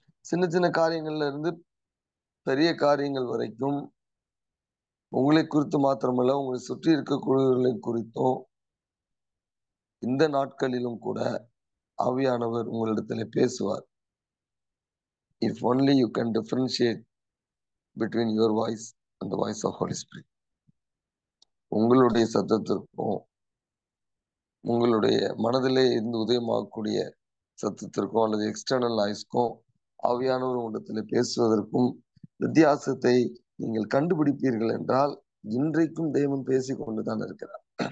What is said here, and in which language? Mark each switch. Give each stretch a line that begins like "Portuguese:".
Tamil: சின்ன சின்ன காரியங்கள்ல இருந்து பெரிய காரியங்கள் வரைக்கும் உங்களை குறித்து மாத்திரமல்ல, உங்களை சுற்றி இருக்கக்கூடியவர்களை குறித்தும் இந்த நாட்களிலும் கூட ஆவியானவர் உங்களிடத்திலே பேசுவார்.
English: If only you can differentiate between your voice and the voice of Holy Spirit.
Tamil: உங்களுடைய சத்தத்திற்கும் உங்களுடைய மனதிலே இருந்து உதயமாகக்கூடிய சத்தத்திற்கும் அல்லது எக்ஸ்டர்னல் நாய்ஸ்க்கும் ஆவியானவர் உங்களிடத்திலே பேசுவதற்கும் வித்தியாசத்தை நீங்கள் கண்டுபிடிப்பீர்கள் என்றால் இன்றைக்கும் தேவன் பேசிக் கொண்டுதான் இருக்கிறார்.